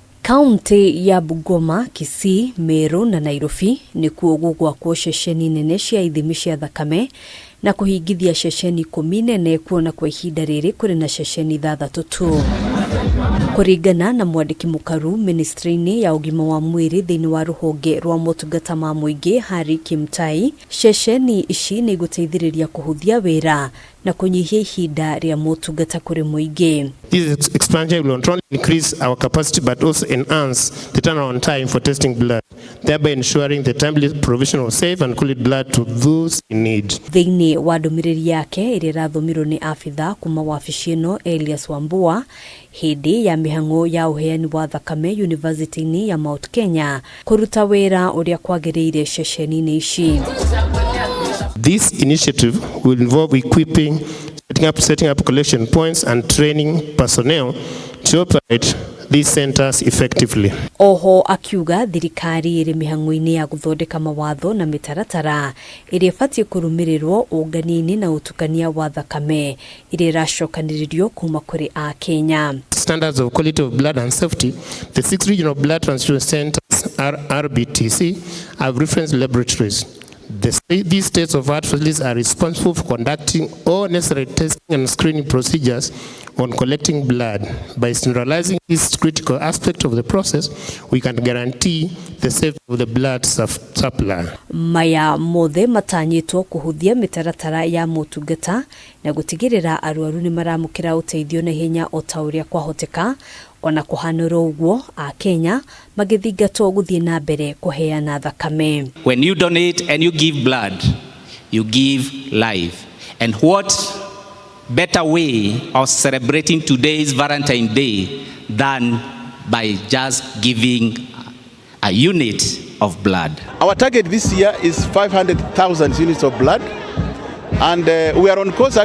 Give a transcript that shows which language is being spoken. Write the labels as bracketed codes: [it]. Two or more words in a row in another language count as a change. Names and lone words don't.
[ki] Kaunti ya Bungoma, Kisii, Meru na Nairobi nikuo gugwakwo ceceni nene cia ithimi cia thakame na kuhingithia ceceni 10 nene kuona kwa ihinda riri kuri na ceceni 3 tu. Kuringana na mwandiki mukaru ministry-ini ya ugima wa mwiri thiini wa ruhonge rwa motungata ma muingi Hari Kimtai, ceceni ici ni guteithiriria kuhuthia wira na kunyihia ihinda ria motungata kuri muingi. [en] This expansion will not only increase our capacity but also enhance the turnaround time for testing blood, thereby ensuring the timely provision of safe and quality blood to those in need. [ki] Thiini wa ndumiriri yake iri rathumirwo ni afitha kuma wabici ino Elias Wambua hindi ya mihango ya uheani wa thakame University-ini ya Mount Kenya kuruta wira uria kwagiriire ceceni-ini ici. [en] This initiative will involve equipping, setting up collection points and training personnel to operate these centers effectively. [ki] Oho akiuga thirikari iri mihango-ini ya guthondeka mawatho na mitaratara iri fatie kurumirirwo unganini na utukania wa thakame iri racokanirio kuma kuri a Kenya. [en] Standards of quality of blood and safety, the 6 regional blood transfusion centers RBTC have reference laboratories. These state-of-the-art facilities are responsible for conducting all necessary testing and screening procedures on collecting blood. By standardizing this critical aspect of the process, we can guarantee the safety of the blood supply. [ki] Maya mothe matanyitwo kuhuthia mitaratara ya motungata na gutigirira arwaru ni maramukira uteithio na hinya o ta uria kwahoteka ona kuhanura uguo a Kenya magithingatwo guthie na mbere kuheana thakame. [en] When you donate and you give blood, you give life. And what better way of celebrating today's Valentine's Day than by just giving a unit of blood? Our target this year is 500,000 units of blood, and we are on course.